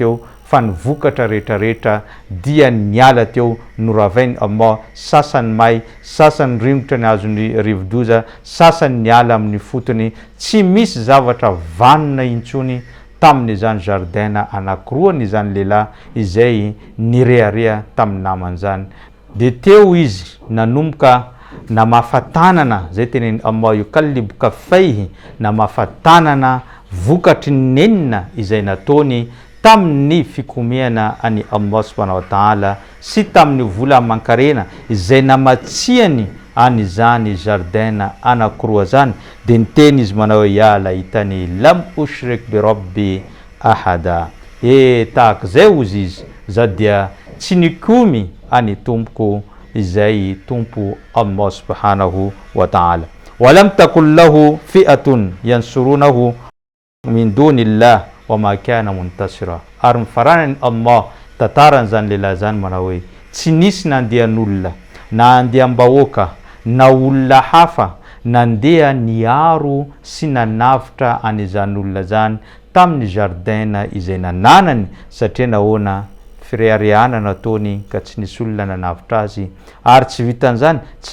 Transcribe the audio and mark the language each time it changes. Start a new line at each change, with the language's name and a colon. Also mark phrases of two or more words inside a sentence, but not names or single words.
Malagasy: teo fa ny vokatra rehetrarehetra dia niala teo noravainy Allah sasany may sasany ringotra ny azony rivodoza sasany niala amin'ny fotony tsy misy zavatra vanona intsony tamin'izany jardin anankiroa n'izany lehilahy izay nirearea tamin'ny namany zany dia teo izy nanomboka namafatanana zay teneny
Arabic: الله يقلب
Malagasy: kaffayhi namafatanana vokatry nenina izay nataony tamin'ny fikomiana any
Arabic: الله سبحانه وتعالى
Malagasy: sy tamin'ny vola aman-karena izay namatsiany an'izany jardin anankiroa zany dia niteny izy manao
Arabic: يا ليتني لم أشرك بربي أحدا
Malagasy: tahaka zay ozy izy za dia tsy nikomy any tompoko izay tompo
Arabic: الله سبحانه وتعالى ولم تكن له فئة ينصرونه من دون الله وما كان منتصرا
Malagasy: ary mifaranany Allah tataran'izany lehilahy zany manao hoe tsy nisy nandehan'olona na andehambahoaka na olona hafa nandeha niaro sy nanavitra an'izany olona zany tamin'ny jardin izay nananany satria nahoana fireareana nataony ka tsy nisy olona nanavitra azy ary tsy vitan'izany tsy